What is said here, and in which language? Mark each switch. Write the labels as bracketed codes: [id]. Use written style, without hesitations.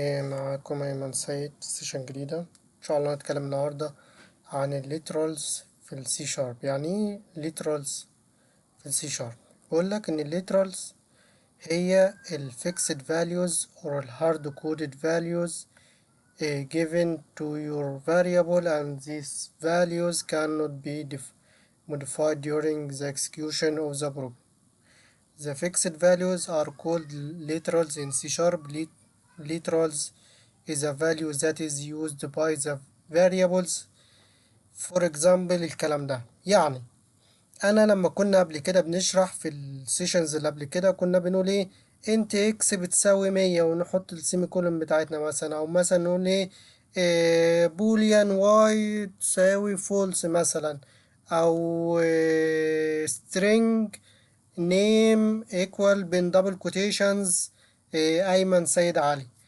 [ar] معكم أيمن سيد في سيشن جديدة. إن شاء الله هنتكلم النهاردة عن الليترالز في السي شارب. يعني إيه ليترالز في السي شارب؟ بقول لك إن الليترالز هي الفيكسد [en] values or الهارد coded values given to your variable, and these values cannot be modified during the execution of the program. The fixed values are called literals in C sharp. Literals is a value that is used by the variables. For example [ar] الكلام ده يعني أنا لما كنا قبل كده بنشرح في السيشنز اللي قبل كده كنا بنقول إيه انت اكس بتساوي 100 ونحط السيمي كولون بتاعتنا مثلا، أو مثلا نقول إيه بوليان واي تساوي فولس مثلا، أو [en] string name equal [ar] بين [en] double quotations [ar] أيمن سيد علي.